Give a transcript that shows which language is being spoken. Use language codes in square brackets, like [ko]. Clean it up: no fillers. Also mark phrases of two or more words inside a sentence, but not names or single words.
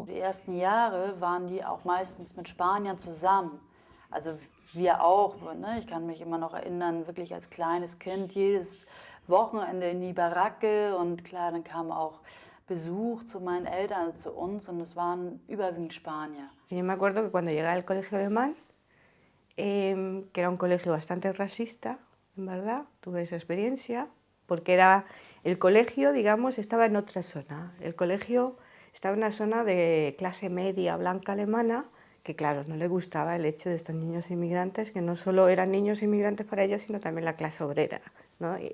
[de] Die ersten Jahre waren die auch meistens mit Spaniern zusammen. Also wir auch, ne? Ich kann mich immer noch erinnern, wirklich als kleines Kind, jedes Wochenende in die Baracke und klar, dann kam auch Besuch zu meinen Eltern, also zu uns und es waren überwiegend Spanier. [es] Yo me acuerdo que cuando llegué al colegio alemán, que era un colegio bastante racista, en verdad, tuve esa experiencia, porque el colegio, digamos, estaba en otra zona. El colegio estaba en una zona de clase media blanca alemana, que claro, no le gustaba el hecho de estos niños inmigrantes, que no solo eran niños inmigrantes para ellos, sino también la clase obrera, ¿no?